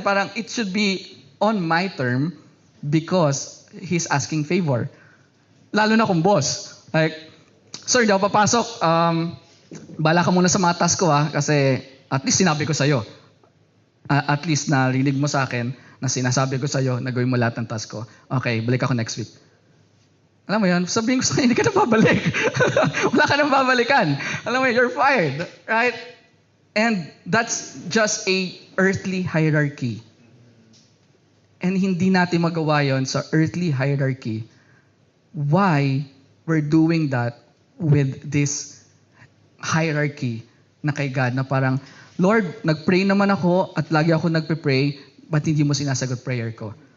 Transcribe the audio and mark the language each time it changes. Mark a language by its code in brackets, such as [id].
[tl] Parang [en] it should be on my term because he's asking favor. [tl] Lalo na kung boss. [en] Like, sir, [tl] di ako papasok. Bala ka muna sa mga task ko kasi at least sinabi ko sa'yo. At least narinig mo sa akin na sinasabi ko sa'yo na gawin mo lahat ng task ko. Okay, balik ako [en] next week. [tl] Alam mo yun, sabihin ko sa hindi ka na babalik. Wala ka nang babalikan. Alam mo yun, [en] you're fired. Right? And that's just a earthly hierarchy. [tl] And hindi natin magawa yun sa earthly hierarchy. [en] Why we're doing that with this hierarchy [tl] na kay God na parang, Lord, nag-pray naman ako at lagi ako nagpe-pray, but hindi mo sinasagot prayer ko?